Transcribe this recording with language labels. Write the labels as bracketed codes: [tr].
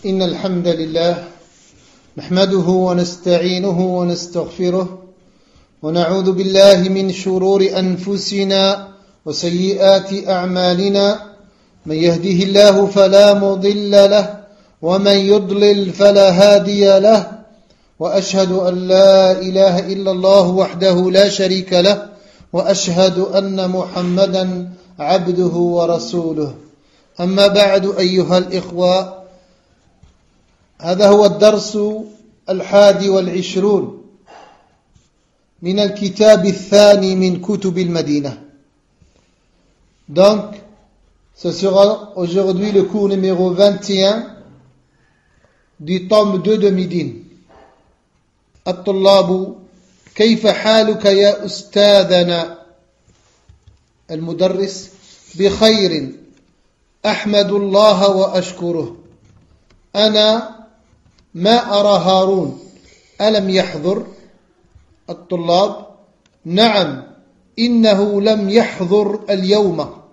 [ar] إن الحمد لله نحمده ونستعينه ونستغفره ونعوذ بالله من شرور أنفسنا وسيئات أعمالنا، من يهده الله فلا مضل له ومن يضلل فلا هادي له، وأشهد أن لا إله إلا الله وحده لا شريك له، وأشهد أن محمدا عبده ورسوله. أما بعد، أيها الإخوة، هذا هو الدرس 21 من الكتاب الثاني من كتب المدينة. [fr] Donc, ce sera aujourd'hui le cours numéro 21 du tome 2 de Médine. [ar] الطلاب كيف حالك يا أستاذنا؟ المدرس بخير أحمد الله وأشكره. أنا ما أرى هارون، ألم يحضر؟ الطلاب نعم، إنه لم يحضر اليوم.